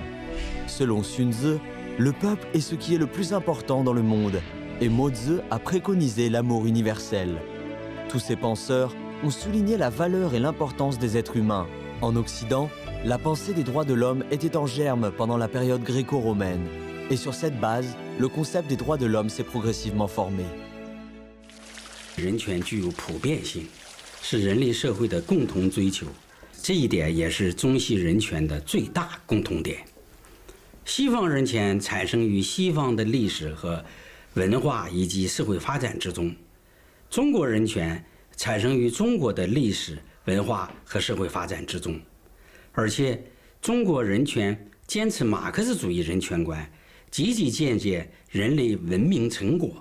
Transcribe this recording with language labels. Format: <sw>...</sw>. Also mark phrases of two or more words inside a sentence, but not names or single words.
<fr>Selon Sun Tzu, le peuple est ce qui est le plus important dans le monde, et Mo Tzu a préconisé l'amour universel. Tous ces penseurs ont souligné la valeur et l'importance des êtres humains. En Occident, la pensée des droits de l'homme était en germe pendant la période gréco-romaine. Et sur cette base, le concept des droits de l'homme s'est progressivement formé.</fr> <zh>人权具有普遍性，是人类社会的共同追求，这一点也是中西人权的最大共同点。西方人权产生于西方的历史和文化以及社会发展之中，中国人权产生于中国的历史、文化和社会发展之中，而且中国人权坚持马克思主义人权观，积极建设人类文明成果。</zh>